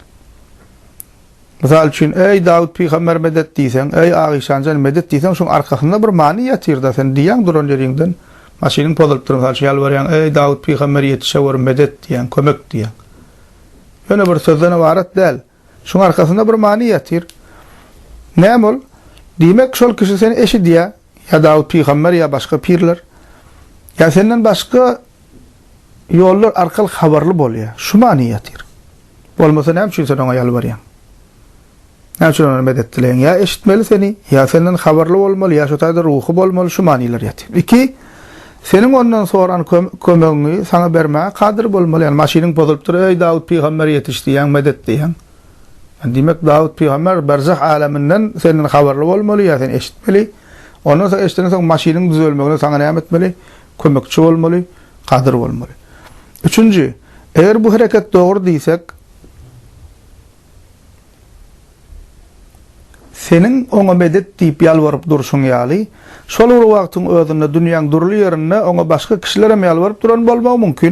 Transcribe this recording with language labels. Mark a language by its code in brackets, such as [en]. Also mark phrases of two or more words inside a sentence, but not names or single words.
[tk] Misal üçin ey Davud peygamber medet diýsen, ey Aýşanjan medet diýsen, şoň arkasynda bir many ýatyr-da sen diýen duran ýeriňden maşynyň podalyp duran ýalbarýan ey Davud peygamber ýetişewer medet diýen, kömek diýen. Ýöne bir sözden ibaret däl. Şoň arkasynda bir many ýatyr. Näme ol? Diýmek şol kişi seni eşidýär, ya Davud peygamber ya başga pirler. Ya senden başga ýollar arkaly habarly bolýar. Şu many ýatyr. Bolmasa näme üçin sen oňa ýalbarýan? Näçe medet dilen ya eşitmeli seni, ya senden habarly bolmaly, ya şu taýda ruhy bolmaly, şu manylar ýatyr. 2. Senin ondan soran kömegini sana bermäge kadir bolmaly. Yani maşynyň bozulyp dur, "Ey Dawud peýgamber ýetişdi, ýa medet diýen." Yani demek Dawud peýgamber berzah alaminden senden habarly bolmaly, ýa sen eşitmeli. Ondan soň eşitenden soň maşynyň düzelmegine sana näme etmeli? Kömekçi bolmaly, kadir bolmaly. Üçüncü, eger bu hareket dogry diýsek, senin oňa medet diýip ýalwaryp durşuň ýaly, şol wagtyň özünde dünýäň durly ýerinde oňa başga kişilere ýalwaryp duran bolmagy mümkin.